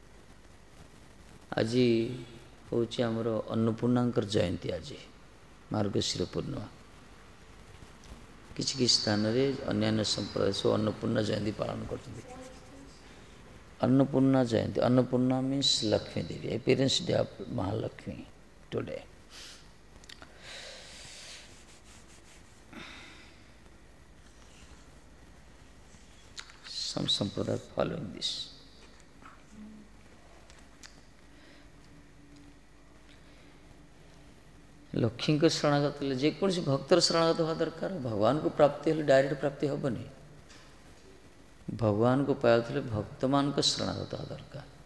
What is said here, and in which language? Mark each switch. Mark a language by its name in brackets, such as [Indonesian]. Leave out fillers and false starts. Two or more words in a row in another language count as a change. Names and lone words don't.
[Odia] ଆଜି ହେଉଛି ଆମର ଅନ୍ନପୂର୍ଣ୍ଣାଙ୍କର ଜୟନ୍ତୀ, ଆଜି ମାର୍ଗଶିର ପୂର୍ଣ୍ଣିମା। କିଛି କିଛି ସ୍ଥାନରେ ଅନ୍ୟାନ୍ୟ ସମ୍ପ୍ରଦାୟ ସବୁ ଅନ୍ନପୂର୍ଣ୍ଣା ଜୟନ୍ତୀ ପାଳନ କରୁଛନ୍ତି। ଅନ୍ନପୂର୍ଣ୍ଣା ଜୟନ୍ତୀ, ଅନ୍ନପୂର୍ଣ୍ଣା ମିନ୍ସ ଲକ୍ଷ୍ମୀ ଦେବୀ, [English] appearance day of Mahalakshmi today. Some sampradaya following this. [Odia] ଲକ୍ଷ୍ମୀଙ୍କ ଶରଣାଗତ ହେଲେ ଯେକୌଣସି ଭକ୍ତର ଶରଣାଗତ ହେବା ଦରକାର। ଭଗବାନଙ୍କୁ ପ୍ରାପ୍ତି ହେଲେ ଡାଇରେକ୍ଟ ପ୍ରାପ୍ତି ହେବନି। ଭଗବାନଙ୍କୁ ପାଇବାକୁ ହେଲେ ଭକ୍ତମାନଙ୍କ ଶରଣାଗତ ହେବା ଦରକାର।